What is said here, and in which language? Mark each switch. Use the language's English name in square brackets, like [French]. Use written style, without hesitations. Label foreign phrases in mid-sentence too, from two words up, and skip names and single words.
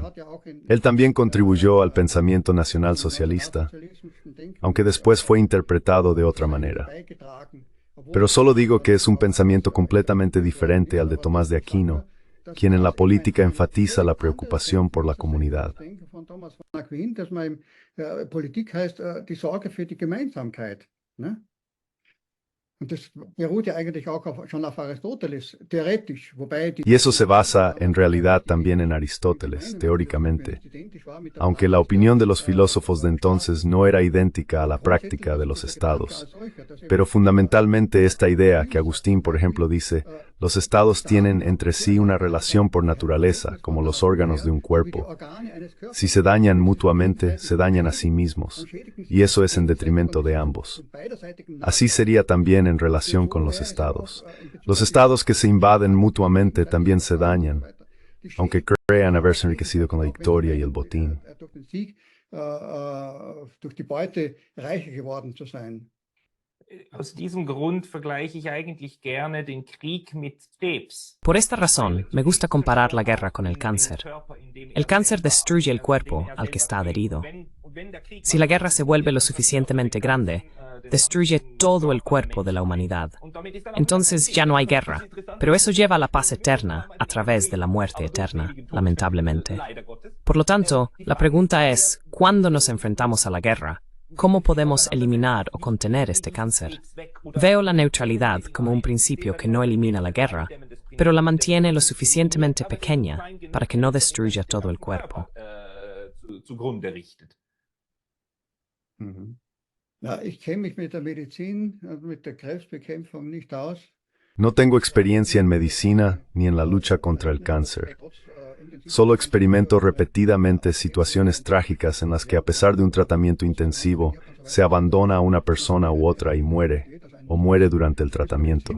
[Spanish] Él también contribuyó al pensamiento nacional-socialista, aunque después fue interpretado de otra manera. Pero solo digo que es un pensamiento completamente diferente al de Tomás de Aquino, quien en la política enfatiza la preocupación por la comunidad. [German] Politik heißt die Sorge für die Gemeinsamkeit. Ne? Und das beruht ja eigentlich auch schon auf Aristoteles, theoretisch, wobei [Spanish] Y eso se basa en realidad también en Aristóteles, teóricamente, aunque la opinión de los filósofos de entonces no era idéntica a la práctica de los estados. Pero fundamentalmente esta idea que Agustín, por ejemplo, dice, los estados tienen entre sí una relación por naturaleza, como los órganos de un cuerpo. Si se dañan mutuamente, se dañan a sí mismos, y eso es en detrimento de ambos. Así sería también en relación con los estados. Los estados que se invaden mutuamente también se dañan, aunque crean haberse enriquecido con la victoria y el botín. [German] Aus diesem Grund vergleiche ich eigentlich gerne den Krieg mit Krebs. [Spanish] Por esta razón, me gusta comparar la guerra con el cáncer. El cáncer destruye el cuerpo al que está adherido. Si la guerra se vuelve lo suficientemente grande, destruye todo el cuerpo de la humanidad. Entonces ya no hay guerra, pero eso lleva a la paz eterna a través de la muerte eterna, lamentablemente. Por lo tanto, la pregunta es, ¿cuándo nos enfrentamos a la guerra? ¿Cómo podemos eliminar o contener este cáncer? Veo la neutralidad como un principio que no elimina la guerra, pero la mantiene lo suficientemente pequeña para que no destruya todo el cuerpo. [German] Zugrunde richtet. Ja, ich kenne mich mit der Medizin und mit der Krebsbekämpfung nicht aus. [Spanish] No tengo experiencia en medicina ni en la lucha contra el cáncer. Solo experimento repetidamente situaciones trágicas en las que a pesar de un tratamiento intensivo, se abandona a una persona u otra y muere, o muere durante el tratamiento.